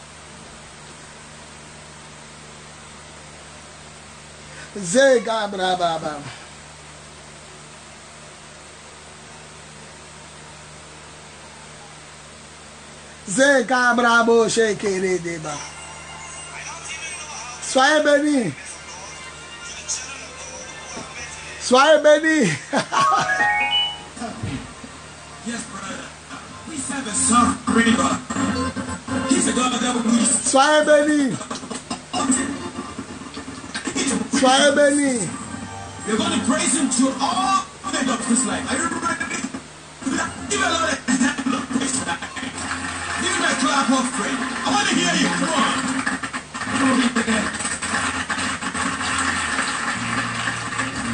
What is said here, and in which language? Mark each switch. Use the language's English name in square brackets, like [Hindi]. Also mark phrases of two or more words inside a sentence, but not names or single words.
[French] Zega brababa. Zega brabo shekere deba. Soyez bénis. Soyez bénis. Soyez bénis. Soyez bénis. [English] You're going to praise him to all of his life. Are you ready? Give a lot of praise tonight. Give him a clap of praise. I want to hear you. Come on.